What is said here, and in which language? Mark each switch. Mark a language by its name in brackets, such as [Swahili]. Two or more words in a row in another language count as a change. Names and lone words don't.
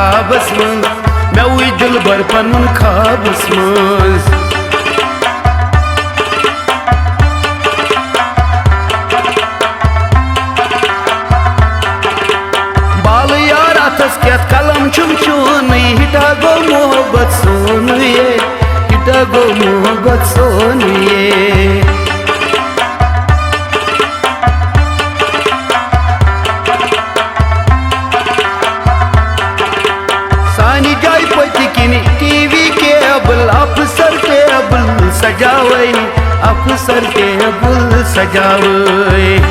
[Kashmiri] ख्वाबस मज मे वुच दिलबर पनुन ख्वाबस मज बाल यार अथस केत कलम छुम चून हिटा गो मोहब्बत सोन ये हिटा गो मोहब्बत सोन ये सानी जाय पतिकिन [English] TV cable [Kashmiri] अफसर टेबल सजावे अफसर टेबल सजावे